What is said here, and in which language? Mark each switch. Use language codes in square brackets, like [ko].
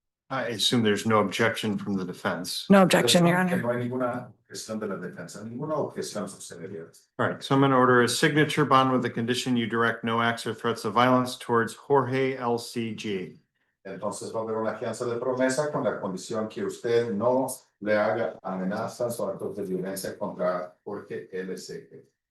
[en] I assume there's no objection from the defense. No objection, Your Honor. [es] No hay ninguna cuestión de la defensa, ninguna objeción sucedería. [en] All right, so I'm going to order a signature bond with the condition you direct no acts or threats of violence towards Jorge LCG. [es] Entonces va a haber una fianza de promesa con la condición que usted no le haga amenazas o actos de violencia contra Jorge LCG.